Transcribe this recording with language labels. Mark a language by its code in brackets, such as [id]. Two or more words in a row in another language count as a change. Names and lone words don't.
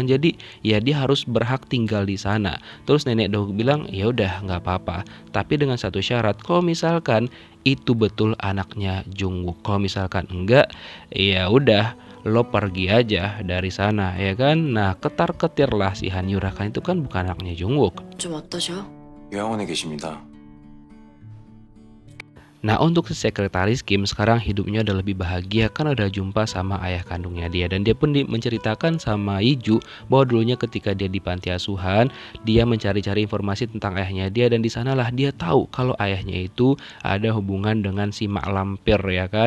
[id] Jadi ya dia harus berhak tinggal di sana. Terus nenek Doguk bilang ya udah nggak apa-apa, tapi dengan satu syarat, kalau misalkan itu betul anaknya Jungkook. Kalau misalkan enggak, ya udah lo pergi aja dari sana ya kan. Nah ketar-ketirlah si Han Yura, kan itu kan bukan anaknya Jungkook. [ko] 좀 어떠셔? 요양원에 계십니다. [id] Nah untuk si sekretaris Kim sekarang hidupnya udah lebih bahagia karena udah jumpa sama ayah kandungnya dia. Dan dia pun menceritakan sama Iju bahwa dulunya ketika dia di panti asuhan, dia mencari-cari informasi tentang ayahnya dia. Dan di sanalah dia tahu kalau ayahnya itu ada hubungan dengan si Mak Lampir ya kan.